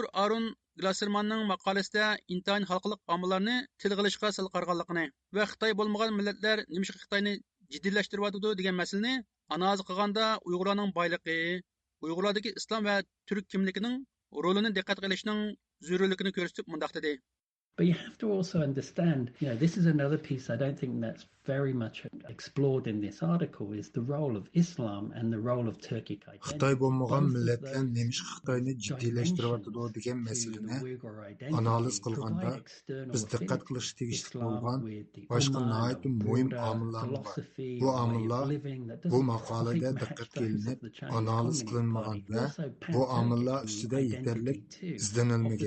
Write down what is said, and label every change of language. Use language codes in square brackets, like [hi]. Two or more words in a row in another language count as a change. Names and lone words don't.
[uz] Arun Glassermanning maqolasida intayin xalqliq omillarni tilga olishga sal qarag'anligini va Xitoy bo'lmagan millatlar nimishqa Xitoyni jiddiylashtiriyotidu degan masalani analiz qilganda Uyg'urlarning boyligi, Uyg'urlardagi islom va turk kimligining rolini diqqat qilishning zarurligini ko'rsatib mundaq dedi. [en] But you have to also understand, this is another piece I don't think that's very much explored in this article is the role of Islam and the role of Turkic identity. [uz] Xitoy bo'lmagan millatlar nemish Xitoyni jiddiylashtiriyotidu degan masalani analiz qilganda biz diqqat qilish tegishli bo'lgan boshqa nihoyat muhim omillar bor. Bu omillar bu maqolada diqqatga ilinib analiz qilinmagan va bu omillar ustida yetarlik izlanilmagan.